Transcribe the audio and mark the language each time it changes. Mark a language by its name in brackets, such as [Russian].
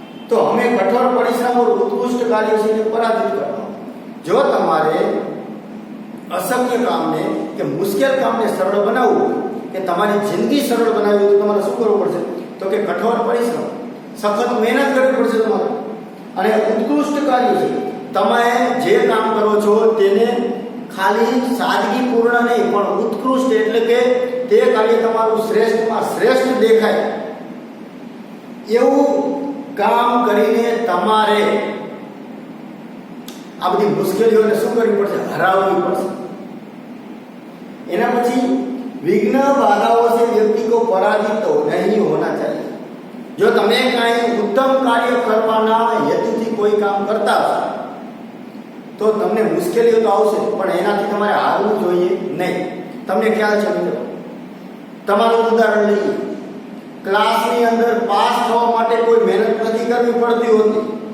[Hindi] તો હમે કઠોર પરિશ્રમ और उत्कृष्ट कार्यों से इन्हें पराजित करना. [Gujarati] જો તમારે અશક્ય કામને કે મુશ્કેલ કામને સરળ બનાવવું કે તમારી જિંદગી સરળ બનાવવી તો તમારે શું કરવું પડશે? તો કે કઠોર પરિશ્રમ, સખત મહેનત કરવી પડશે તમારે. અને ઉત્કૃષ્ટ કાર્ય છે, તમે જે કામ કરો છો તેને ખાલી સાદગીપૂર્ણ નહીં પણ ઉત્કૃષ્ટ એટલે કે તે કાર્ય તમારું શ્રેષ્ઠમાં શ્રેષ્ઠ દેખાય એવું કામ કરીને તમારે આ બધી મુશ્કેલીઓને શું કરવી પડશે? હરાવવી પડશે. [Hindi] એના પછી विघ्न बाधाओं से व्यक्ति को पराजित तो नहीं होना चाहिए. [Gujarati] जो તમે કાંઈ ઉત્તમ કાર્ય કરવાના હેતુથી કોઈ કામ કરતા હશો તો તમને મુશ્કેલીઓ તો આવશે, પણ એનાથી તમારે હારવું જોઈએ નહીં. તમને ખ્યાલ છે મિત્રો, તમારું ઉદાહરણ લઈએ. ક્લાસની અંદર પાસ થવા માટે કોઈ મહેનત નથી કરવી પડતી હોતી.